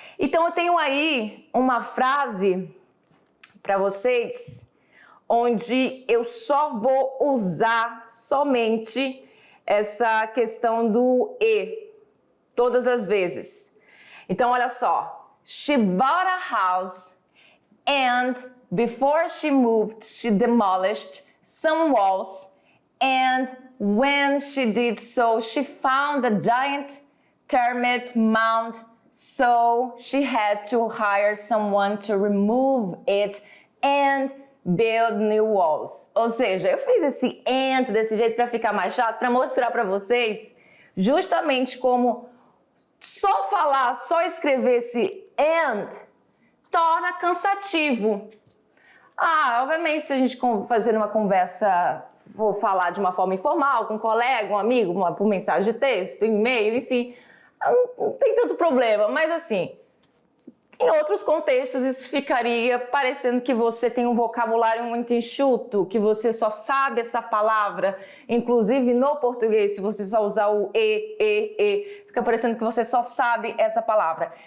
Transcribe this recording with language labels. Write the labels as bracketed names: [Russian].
[Portuguese] Então eu tenho aí uma frase para vocês, onde eu só vou usar somente essa questão do e, todas as vezes. Então, olha só. [English] She bought a house and before she moved, she demolished some walls and when she did so, she found a giant termite mound. So she had to hire someone to remove it and build new walls. [Portuguese] Ou seja, eu fiz esse and desse jeito para ficar mais chato, para mostrar para vocês justamente como só escrever esse and torna cansativo. Obviamente, se a gente fazer uma conversa, vou falar de uma forma informal, com um colega, um amigo, por mensagem de texto, e-mail, enfim, não tem tanto problema, mas assim, em outros contextos isso ficaria parecendo que você tem um vocabulário muito enxuto, que você só sabe essa palavra, inclusive no português, se você só usar o fica parecendo que você só sabe essa palavra.